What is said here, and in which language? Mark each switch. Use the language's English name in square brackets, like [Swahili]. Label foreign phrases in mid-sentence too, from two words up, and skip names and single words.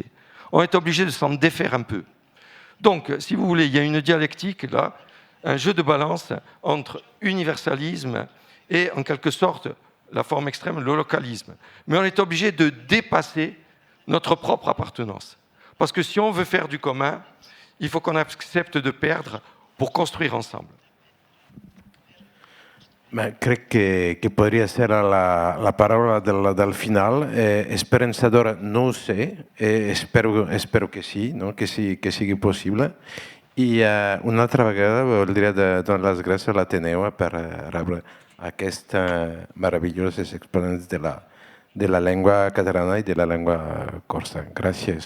[French] On est obligé de s'en défaire un peu. Donc, si vous voulez, il y a une dialectique, là, un jeu de balance entre universalisme et, en quelque sorte, la forme extrême, le localisme. Mais on est obligé de dépasser notre propre appartenance. Parce que si on veut faire du commun, il faut qu'on accepte de perdre pour construire ensemble. [Catalan] Ma crec que podria ser la paraula del final. Esperançadora, no ho sé, espero que sí, no? que sigui possible. I una altra vegada voldria donar les gràcies a l'Ateneu per rebre aquests meravellosos exponents de la llengua catalana i de la llengua corsa.